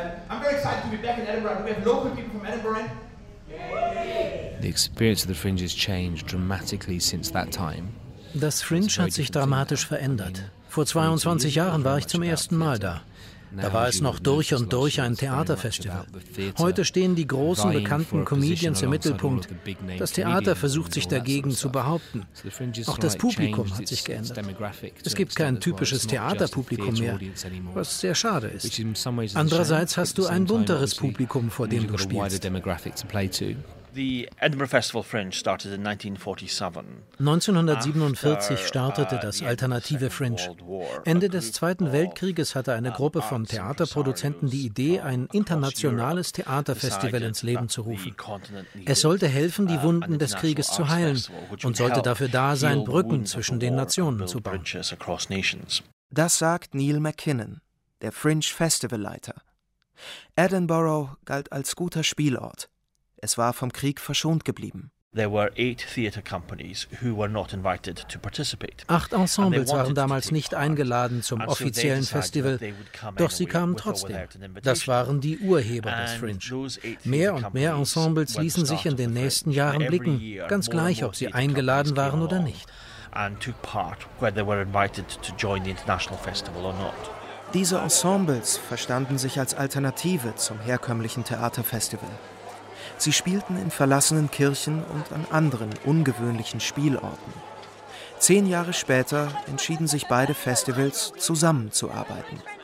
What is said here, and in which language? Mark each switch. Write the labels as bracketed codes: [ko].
[en] I'm very excited to be back in Edinburgh. We have local people from Edinburgh in. Yay! The experience of the Fringe has changed dramatically since that time. [de] Das Fringe hat sich dramatisch verändert. Vor 22 Jahren war ich zum ersten Mal da. Da war es noch durch und durch ein Theaterfestival. Heute stehen die großen, bekannten Comedians im Mittelpunkt. Das Theater versucht sich dagegen zu behaupten. Auch das Publikum hat sich geändert. Es gibt kein typisches Theaterpublikum mehr, was sehr schade ist. Andererseits hast du ein bunteres Publikum, vor dem du spielst. [en] The Edinburgh Festival Fringe started in 1947. [de] 1947 startete das Alternative Fringe. Ende des Zweiten Weltkrieges hatte eine Gruppe von Theaterproduzenten die Idee, ein internationales Theaterfestival ins Leben zu rufen. Es sollte helfen, die Wunden des Krieges zu heilen und sollte dafür da sein, Brücken zwischen den Nationen zu bauen. Das sagt Neil MacKinnon, der Fringe Festivalleiter. Edinburgh galt als guter Spielort. Es war vom Krieg verschont geblieben. [en] There were 8 theater companies who were not invited to participate. [de] 8 Ensembles waren damals nicht eingeladen zum offiziellen Festival, doch sie kamen trotzdem. Das waren die Urheber des Fringe. Mehr und mehr Ensembles ließen sich in den nächsten Jahren blicken, ganz gleich, ob sie eingeladen waren oder nicht. [en] And took part whether they were invited to join the international festival or not. [de] Diese Ensembles verstanden sich als Alternative zum herkömmlichen Theaterfestival. Sie spielten in verlassenen Kirchen und an anderen ungewöhnlichen Spielorten. 10 Jahre später entschieden sich beide Festivals, zusammenzuarbeiten.